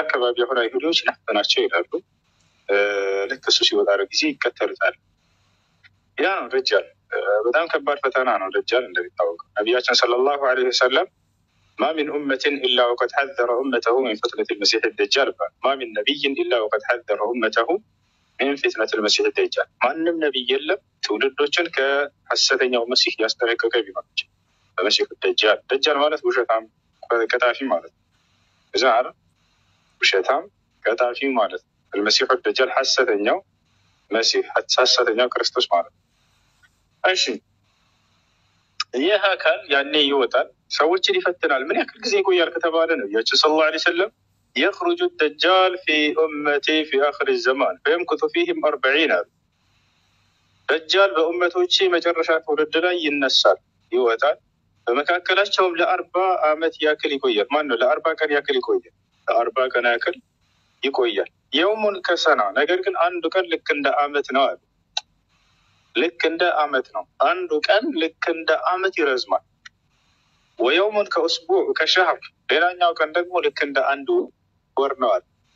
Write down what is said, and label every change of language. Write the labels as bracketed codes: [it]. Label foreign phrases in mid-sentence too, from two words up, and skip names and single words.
[am] አካባቢ አሁን አይሁዶች ናቸው ይላሉ። ልክ እሱ ሲወጣ ጊዜ ይከተሉታል። ያ ነው ደጃል። በጣም ከባድ ፈተና ነው ደጃል እንደሚታወቀው። ነቢያችን [ar] صلى الله عليه وسلم ما من أمة إلا وقد حذر أمته من فتنة المسيح الدجال [am] ብሏል። [ar] ما من نبي إلا وقد حذر أمته من فتنة المسيح الدجال። [am] ማንም ነቢይ የለም ትውልዶችን ከሐሰተኛው መሲህ ያስጠነቀቀ ቢሆን በመሲህ ደጃል። ደጃል ማለት ውሸታም ቀጣፊ ማለት ነው። እዛ አይደል? ውሸታም ቀጣፊ ማለት ነው። [ar] المسيح الدجال [am] ሐሰተኛው መሲህ ሐሰተኛው ክርስቶስ ማለት ነው። እሺ ይህ አካል ያኔ ይወጣል፣ ሰዎችን ይፈትናል። ምን ያክል ጊዜ ይቆያል ከተባለ ነብያችን [ar] صلى الله عليه وسلم يخرج الدجال في أمتي في آخر الزمان فيمكث فيهم 40 دجال [am] በኡመቶቼ መጨረሻ ትውልድ ላይ ይነሳል፣ ይወጣል። በመካከላቸውም ለ40 ዓመት ያክል ይቆያል። ማን ነው? ለ40 ቀን ያክል ይቆያል። ለ40 ቀን ያክል ይቆያል። [ar] يوم كسنة [am] ነገር ግን አንዱ ቀን ልክ እንደ ዓመት ነው አሉ። ልክ እንደ ዓመት ነው። አንዱ ቀን ልክ እንደ ዓመት ይረዝማል። [ar] ويوم كأسبوع كشهر [am] ሌላኛው ቀን ደግሞ ልክ እንደ አንዱ ወር ነው አሉ።